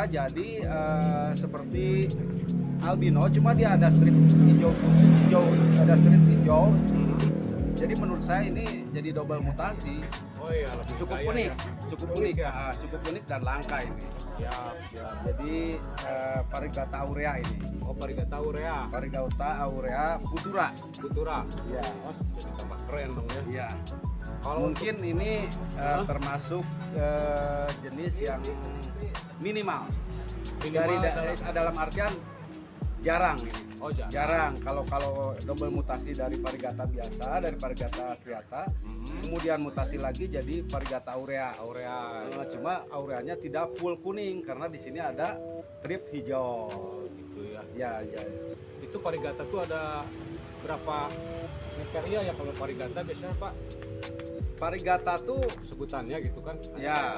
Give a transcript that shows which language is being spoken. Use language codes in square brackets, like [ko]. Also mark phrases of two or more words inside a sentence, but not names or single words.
[id] Jadi seperti albino, cuma dia ada strip hijau, ada strip hijau. Jadi menurut saya ini jadi double mutasi. Oh iya, lebih Cukup kaya unik, ya. cukup Unik unik, ya? cukup unik dan langka ini. Siap. Jadi Parigata aurea ini, Oh, Parigata aurea. Parigata aurea futura. Putura. Ya, Oh, jadi tambah keren dong ya. ya. Kalau Mungkin ini termasuk jenis yang minimal. Minimal Dalam artian jarang ini. Oh, jangan. Jarang kalau double mutasi dari Parigata biasa, dari Parigata striata, kemudian mutasi lagi jadi Parigata aurea. Aurea. Cuma aureanya tidak full kuning karena di sini ada strip hijau. Gitu ya. Ya. Itu Parigata tuh ada berapa kriteria ya kalau Parigata biasanya Pak? Parigata tuh Sebutannya gitu kan? ya